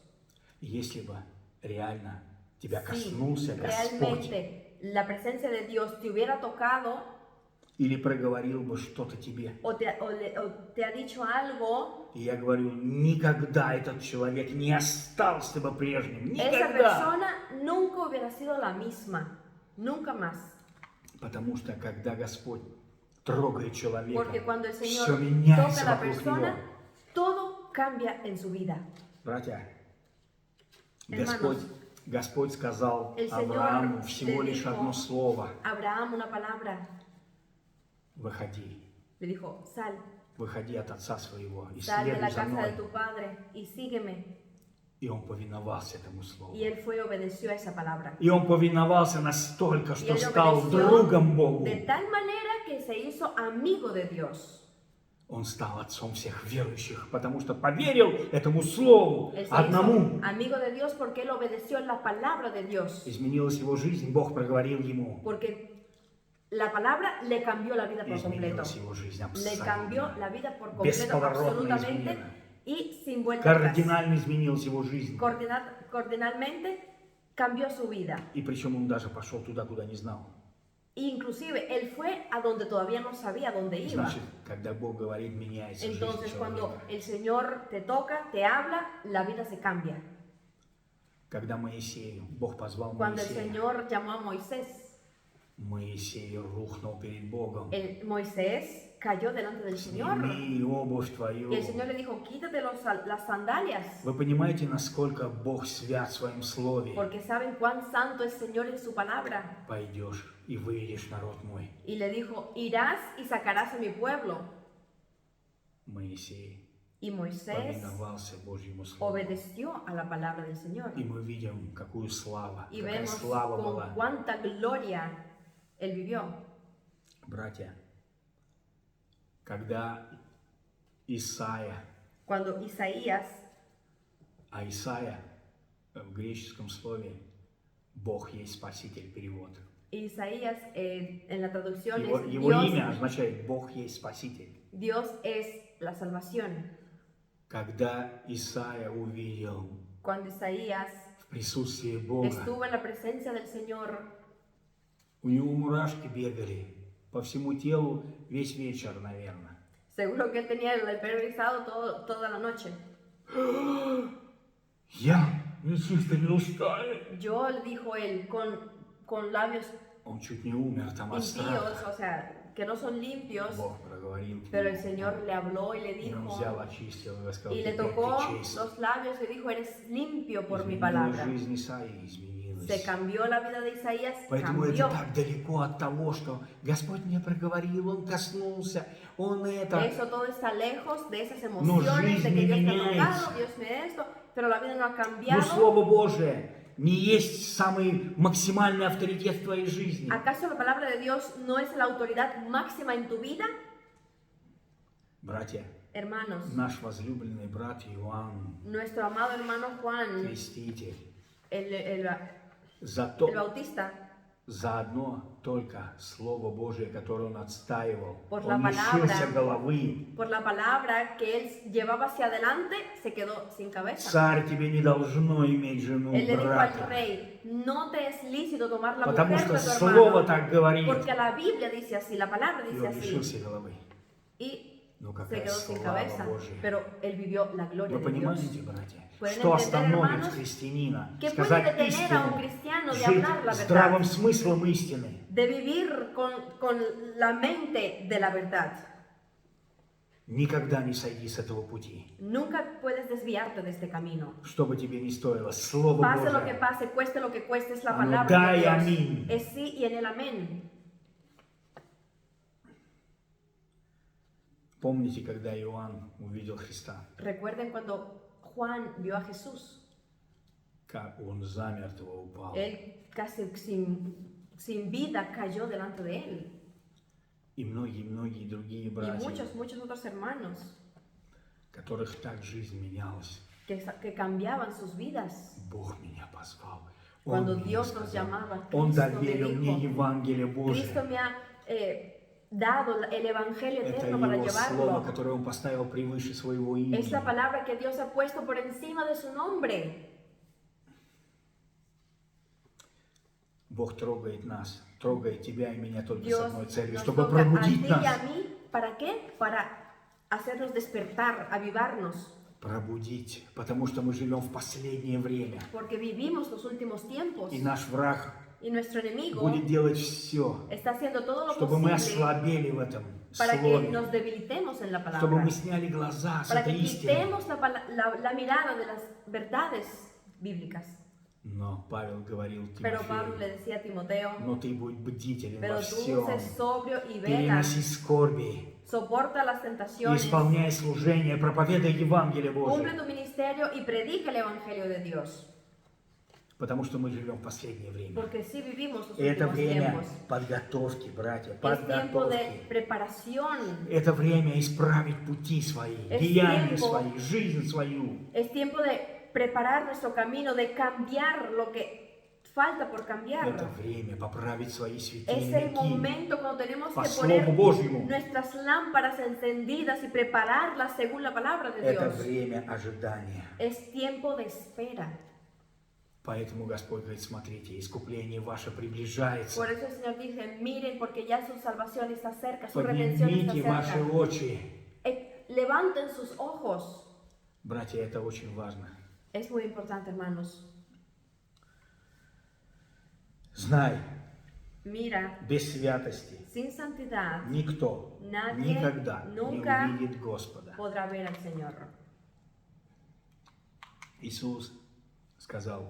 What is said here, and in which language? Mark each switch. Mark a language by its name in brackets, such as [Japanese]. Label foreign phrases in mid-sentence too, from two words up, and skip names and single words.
[Russian] И если бы реально тебя [Spanish] Si [Russian] коснулся Господь, [Spanish] realmente la presencia de Dios te hubiera tocado, [Russian] или проговорил бы что-то тебе. [Spanish] o te ha dicho algo, [Russian] И я говорю, никогда этот человек не остался бы прежним. [Spanish] esa [Russian] Никогда. [Spanish] persona nunca hubiera sido la misma, nunca más. [Russian] Потому что когда Господь трогает человека, [Spanish] Porque cuando el [Russian] все [Spanish] Señor [Russian] меняется [Spanish] toca a la [Russian] вокруг [Spanish] persona, [Russian] него. [Spanish] todo cambia en su vida. [Russian] Братья, [Spanish] Hermanos, [Russian] Господь сказал [Spanish] el Señor [Russian] Аврааму всего [Spanish] le [Russian] лишь [Spanish] dijo [Russian] одно слово. [Spanish] Abraham una palabra, [Russian] Выходи. [Spanish] le dijo, sal, [Russian] Выходи от отца своего и [Spanish] sal de [Russian] следуй [Spanish] la [Russian] за [Spanish] casa [Russian] мной. [Spanish] de tu padre y sígueme. [Russian] И он повиновался этому слову. [Spanish] Y él fue y obedeció a esa palabra. [Russian] И он повиновался настолько, [Spanish] Y [Russian] что [Spanish] él [Russian] стал [Spanish] obedeció [Russian] другом Богу. [Spanish] de tal manera que se hizo amigo de Dios. [Russian] Он стал отцом всех верующих, потому что поверил этому слову [Spanish] Él se [Russian] одному. [Spanish] hizo amigo de Dios porque él obedeció la palabra de Dios. [Russian] Изменилась его жизнь, Бог проговорил ему. [Spanish] Porque la palabra le cambió la vida por completo. [Russian] Изменилась его жизнь [Spanish] Le cambió [Russian] абсолютно. [Spanish] la vida por completo, [Russian] Бесповоротно [Spanish] absolutamente, [Russian] изменена. [Spanish] y sin vuelta atrás. [Russian] Кардинально изменилась его жизнь. [Spanish] Cardinalmente cambió su vida. [Russian] И причем он даже пошел туда, куда не знал. [Spanish] Inclusive, él fue a donde todavía no sabía dónde iba. [Russian] Значит, когда Бог говорит, меняется жизнь [Spanish] Entonces, cuando [Russian] человека. [Spanish] el Señor te toca, te habla, la vida se cambia. [Russian] Когда Моисею, Бог позвал [Spanish] Cuando el [Russian] Моисея, [Spanish] Señor llamó a Moisés, [Russian] Моисей рухнул перед Богом. [Spanish] Moisés cayó delante del Señor. [Russian] Сними обувь твою. [Spanish] Y el Señor le dijo, quítate las sandalias, [Russian] Вы понимаете, насколько Бог свят в своем слове? [Spanish] porque saben cuán santo es el Señor en su palabra. [Russian] Пойдешь и выведешь народ мой. [Spanish] Y le dijo, irás y sacarás a mi pueblo. [Russian] Моисей [Spanish] Y Moisés [Russian] повиновался Божьему слову. [Spanish] obedeció a la palabra del Señor. [Russian] И мы видим, какую славу, [Spanish] Y [Russian] какая [Spanish] vemos [Russian] слава [Spanish] con [Russian] была. [Spanish] cuánta gloria él vivió. [Russian] Братья, когда Исаия, [Spanish] Cuando Isaías, [Russian] а Исаия в греческом слове Бог есть Спаситель, перевод. [Spanish] Isaías en la traducción [Russian] Его [Spanish] es [Russian] имя означает Бог есть Спаситель. [Spanish] Dios es la salvación. [Russian] Когда Исаия увидел [Spanish] Cuando Isaías [Russian] в присутствии Бога, [Spanish] estuvo en la presencia del Señor, [Russian] у него мурашки бегали по всему телу весь вечер, наверное. [Spanish] seguro que él tenía el pelo rizado toda la noche. [Russian] Я нечистыми устами. [Spanish] Yo, dijo él, con labios [Russian] Он чуть не умер там от [Spanish] impíos, [Russian] страха. [Spanish] o sea, que no son limpios, [Russian] Бог проговорил к [Spanish] pero el [Russian] нему. [Spanish] Señor le habló y le [Russian] И он взял, [Spanish] dijo, [Russian] очистил и сказал, [Spanish] y le [Russian] теперь [Spanish] tocó [Russian] ты чист. [Spanish] los labios y dijo, eres limpio por mi [Russian] Изменилась [Spanish] palabra. [Russian] жизнь Исаии, изменилась. [Spanish] Se cambió la vida de Isaías, [Russian] Поэтому [Spanish] cambió. [Russian] это так далеко от того, что Господь мне проговорил, Он коснулся, Он это. [Spanish] Eso todo está lejos de esas No, emociones de que [Russian] жизнь [Spanish] Dios me ha [Russian] меняется. [Spanish] tocado, Dios me esto, pero la vida no ha [Russian] Но [Spanish] cambiado. [Russian] Слово Божие не есть самый максимальный авторитет в твоей жизни. [Spanish] ¿Acaso la palabra de Dios no es la autoridad máxima en tu vida? [Russian] Братья, [Spanish] Hermanos, [Russian] наш возлюбленный брат Иоанн, [Spanish] nuestro amado hermano Juan, [Russian] креститель, [Spanish] el [Russian] за [Spanish] Bautista, [Russian] одно только Слово Божие, которое он отстаивал, [Spanish] Por [Russian] он [Spanish] la [Russian] лишился [Spanish] palabra. [Russian] головы. [Spanish] por la palabra que él llevaba hacia adelante, se quedó sin cabeza. [Russian] Царь, тебе не должно иметь жену, [Spanish] Él le dijo al [Russian] брата, [Spanish] rey, no te es lícito tomar la [Russian] потому [Spanish] mujer [Russian] что [Spanish] de tu [Russian] Слово [Spanish] hermano, [Russian] так говорит. [Spanish] porque la Biblia dice así, la palabra [Russian] И [Spanish] dice [Russian] он [Spanish] así. [Russian] лишился головы. [Spanish] Y [Russian] Ну [Spanish] se [Russian] какая [Spanish] quedó sin [Russian] слава [Spanish] cabeza, [Russian] Божия. [Spanish] pero él vivió la gloria [Russian] Вы [Spanish] de Dios. [Russian] понимаете, братья, [Spanish] Pueden [Russian] что [Spanish] entender, [Russian] остановит [Spanish] hermanos, [Russian] христианина [Spanish] ¿Qué puede [Russian] сказать [Spanish] detener a un [Russian] истину, [Spanish] cristiano de [Russian] жить [Spanish] hablar la [Russian] здравым [Spanish] verdad? [Russian] смыслом истины? [Spanish] De vivir con la mente de la verdad. [Russian] Никогда не сойди с этого пути. [Spanish] Nunca puedes desviarte de este camino. [Russian] Что бы тебе ни стоило, Слово [Spanish] Pase lo que [Russian] Божие. [Spanish] pase, cueste lo que cueste, es la Amén. palabra Da de y Dios. amén. Es sí y en el amén. [Russian] Помните, когда Иоанн увидел Христа, [Spanish] Recuerden cuando Juan vio a Jesús. [Russian] как он замертво упал. [Spanish] Él casi sin vida cayó delante de él. [Russian] И многие другие [Spanish] Y [Russian] братья, [Spanish] muchos otros hermanos [Russian] которых так жизнь менялась. [Spanish] que cambiaban sus vidas. [Russian] Бог меня позвал. [Spanish] Cuando [Russian] Он мне [Spanish] Dios nos [Russian] сказал, [Spanish] llamaba, [Russian] Он [Spanish] Cristo me [Russian] доверил мне [Spanish] dijo, [Russian] Евангелие [Spanish] Cristo [Russian] Божие. [Spanish] me ha dado el Evangelio [Russian] Это [Spanish] eterno para [Russian] Его Слово, [Spanish] llevarlo. [Russian] которое Он поставил превыше своего [Spanish] Es la [Russian] имени. [Spanish] palabra que Dios ha puesto por encima de su nombre. [Russian] Бог трогает нас, трогает тебя и меня только с [Spanish] Dios [Russian] одной целью, [Spanish] nos [Russian] чтобы [Spanish] toca a ti [Russian] пробудить [Spanish] y a [Russian] нас. [Spanish] mí. ¿Para qué? Para hacernos despertar, avivarnos. [Russian] Пробудить, потому что мы живем в последнее время. [Spanish] Porque vivimos los últimos tiempos. [Russian] И наш враг [Spanish] Y nuestro enemigo [Russian] будет делать все, [Spanish] está haciendo todo lo [Russian] чтобы мы [Spanish] posible [Russian] ослабели в этом [Spanish] para que [Russian] слове, [Spanish] nos debilitemos en la [Russian] чтобы [Spanish] palabra. [Russian] мы сняли глаза с [Spanish] Para [Russian] этой [Spanish] que [Russian] истины. [Spanish] quitemos la mirada de las verdades bíblicas. [Russian] Но Павел говорил [Spanish] Pero Pablo le [Russian] Тимофею, [Spanish] decía a Timoteo, [Russian] но ты будь бдителен [Spanish] pero [Russian] во [Spanish] tú [Russian] всем, [Spanish] sé sobrio y vela, [Russian] переноси скорби, [Spanish] soporta las [Russian] и [Spanish] tentaciones, [Russian] исполняй служение, проповедай Евангелие [Spanish] cumple [Russian] Божие, [Spanish] tu ministerio y predica el evangelio de Dios. [Russian] потому что мы живем в последнее время. [Spanish] Porque sí vivimos los [Russian] И это [Spanish] últimos [Russian] время [Spanish] tiempos. [Russian] подготовки, братья, [Spanish] Es tiempo de [Russian] подготовки. [Spanish] preparación. [Russian] Это время исправить пути свои, [Spanish] Es [Russian] деяния [Spanish] tiempo. [Russian] свои, жизнь свою. [Spanish] Es tiempo de preparar nuestro camino, de cambiar lo que falta por cambiar. [Russian] Это время поправить свои [Spanish] Es el [Russian] светильники [Spanish] momento cuando tenemos [Russian] по [Spanish] que [Russian] Слову [Spanish] poner [Russian] Божьему. [Spanish] nuestras lámparas encendidas y prepararlas según la palabra de [Russian] Это [Spanish] Dios. [Russian] время ожидания. [Spanish] Es tiempo de espera. [Russian] Поэтому Господь говорит, смотрите, искупление ваше приближается. [Spanish] Por eso el Señor dice, miren porque ya su salvación está cerca, su redención está [Russian] Поднимите ваши [Spanish] cerca. [Russian] очи. [Spanish] Levanten sus ojos. [Russian] Братья, это очень важно. [Spanish] Es muy importante, hermanos. [Russian] Знай, [Spanish] Mira, [Russian] без святости [Spanish] sin santidad [Russian] никто [Spanish] Nadie [Russian] никогда [Spanish] nunca [Russian] не увидит Господа. [Spanish] podrá ver al Señor. [Russian] Иисус сказал,